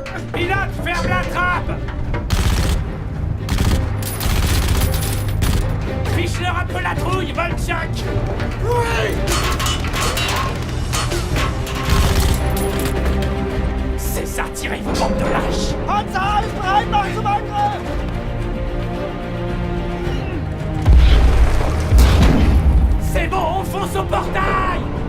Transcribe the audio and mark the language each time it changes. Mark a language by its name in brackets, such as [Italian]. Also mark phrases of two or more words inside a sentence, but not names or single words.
[French] Pilote, ferme la trappe! Fiche-leur un peu la trouille, Volchak! Oui! C'est ça, tirez vos bandes de lâches! [German] Panzer, alles bereit, mach zum Angriff! [French] C'est bon, on fonce au portail!